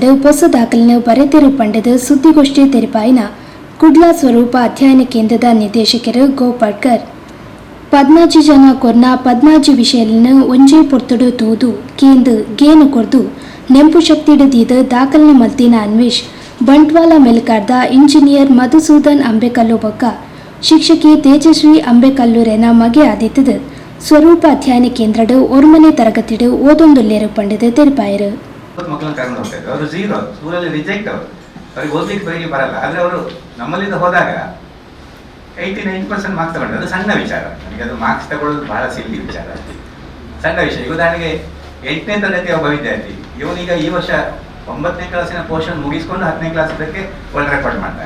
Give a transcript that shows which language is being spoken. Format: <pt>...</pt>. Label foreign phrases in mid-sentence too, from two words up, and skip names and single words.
<tcy>ಹೊಸ ದಾಖಲೆಯನ್ನು ಬರೆದಿರು ಪಂಡದ ಸುದ್ದಿಗೋಷ್ಠಿ ತೆರಿಪಾಯಿನ ಕುಡ್ಲ ಸ್ವರೂಪ ಅಧ್ಯಯನ ಕೇಂದ್ರದ ನಿರ್ದೇಶಕರು ಗೋಪಡ್ಕರ್ 14 ಜನ ಕೊರ್ನ 14 ವಿಷಯలను ಒಂಜೇ ಪೊರ್ತುಡು ತೂದು ಕೇಂದು ಗೇನು ಕೊರ್ದು ನೆಂಪು ಶಕ್ತಿಡಿದ ದಾಖಲೆನ ಮಲ್ತಿನ ಅನ್ವೇಷ್ ಬಂಟ್ವಾಳ ಮೆಲ್ಕಾರ್ದ ಇಂಜಿನಿಯರ್ ಮಧುಸೂದನ್ ಅಂಬೇಕಲ್ಲು ಬೊಕ್ಕ ಶಿಕ್ಷಕಿ ತೇಜಸ್ವಿ ಅಂಬೇಕಲ್ಲೂರೆನ ಮಗೆ ಆದಿತ್ತದು ಸ್ವರೂಪ ಅಧ್ಯಯನ ಕೇಂದ್ರಡು ಒರ್ಮನೆ ತರಗತಿಡು ಓದೊಂದುಲ್ಲೇರು ಪಂಡದು ತೆರಿಪಾಯರು.</tcy> <kn>ಮಕ್ಕಳನ್ನ ಕರ್ಕೊಂಡು ಹೋಗ್ತಾ ಇದ್ರು. ಅವರು ಝೀರೋ ಸ್ಕೂಲಲ್ಲಿ ರಿಜೆಕ್ಟ್ ಅವರು, ಅವ್ರಿಗೆ ಓದ್ಲಿಕ್ಕೆ ಬರೀಲಿಕ್ಕೆ ಬರಲ್ಲ. ಆದರೆ ಅವರು ನಮ್ಮಲ್ಲಿಂದ ಹೋದಾಗ 89% ಮಾರ್ಕ್ಸ್ ತಗೊಂಡ್ರು. ಅದು ಸಣ್ಣ ವಿಚಾರ, ನನಗೆ ಅದು ಮಾರ್ಕ್ಸ್ ತಗೊಳ್ಳೋದು ಬಹಳ ಸಿಲ್ಲಿ ವಿಚಾರ, ಸಣ್ಣ ವಿಷಯ. ಈಗ ಉದಾಹರಣೆಗೆ 8ನೇ ತರಗತಿಯ ಒಬ್ಬ ವಿದ್ಯಾರ್ಥಿ, ಇವನೀಗ ಈ ವರ್ಷ 9ನೇ ಕ್ಲಾಸಿನ ಪೋರ್ಷನ್ ಮುಗಿಸ್ಕೊಂಡು 10ನೇ ಕ್ಲಾಸ್ ಇದಕ್ಕೆ</kn> <en>world record</en> <kn>ಮಾಡ್ತಾನೆ.</kn>